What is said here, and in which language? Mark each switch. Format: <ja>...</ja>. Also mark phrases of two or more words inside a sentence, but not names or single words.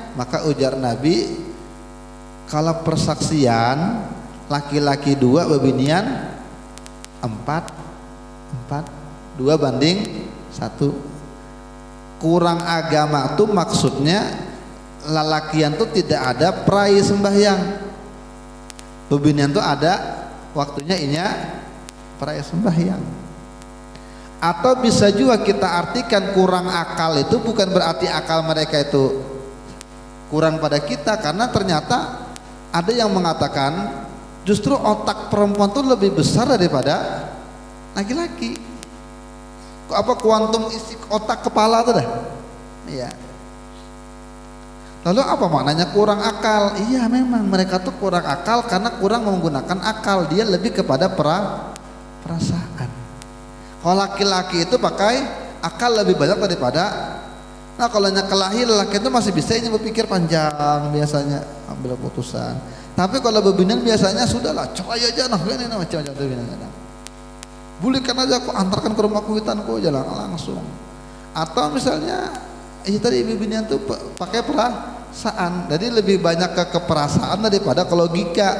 <id>Maka ujar Nabi, kalau persaksian laki-laki 2 bebinian 4 2 banding 1.</id> <bjn>Kurang agama tuh maksudnya lalakian tuh tidak ada prai sembahyang, bebinian tuh ada waktunya inya prai sembahyang.</bjn> <id>Atau bisa juga kita artikan kurang akal itu bukan berarti akal mereka itu kurang pada kita, karena ternyata ada yang mengatakan justru otak perempuan tuh lebih besar daripada laki-laki. Apa kuantum isi otak kepala tuh dah, iya. Lalu apa maknanya kurang akal? Iya memang mereka tuh kurang akal karena kurang menggunakan akal, dia lebih kepada perasaan. Kalau laki-laki itu pakai akal lebih banyak daripada. Nah kalau kelahi laki itu masih bisa ini berpikir panjang biasanya ambil keputusan. Tapi kalau bebinian biasanya sudahlah coba aja nah ini macam-macam bebinian.</id> <bjn>Bulikan aja aku antarkan ke rumah kuitanku jalan langsung.</bjn> <id>Atau misalnya tadi bebinian tuh pakai perasaan, jadi lebih banyak ke keperasaan daripada ke logika.</id>